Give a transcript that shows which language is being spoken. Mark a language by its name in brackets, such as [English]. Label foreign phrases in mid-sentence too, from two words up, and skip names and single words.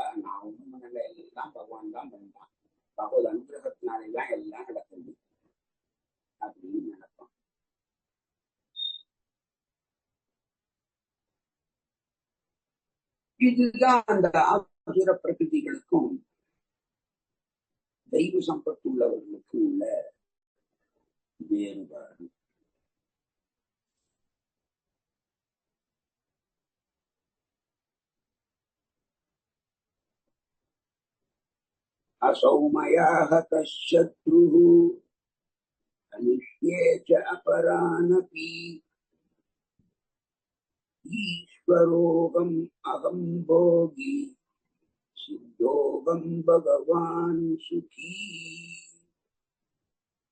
[Tamil] நான் ஒண்ணும் பண்ணல, எல்லாம் பகவான் தான் பண்ணான், பகவத் அனுகிரகத்தினாலேதான் எல்லாம் நடக்குது அப்படின்னு நினைப்பான். இதுதான் அந்த ஆசுர பிரகிருதிகளுக்கும் தெய்வ சம்பத்து உள்ளவர்களுக்கு உள்ள வேறுபாடு. [Sanskrit] असौमयाः कशत्रुः अनिष्ये च अपरानपि ईश्वरोऽहम् अहम् भोगी सिद्धोऽहम् भगवान् सुखी.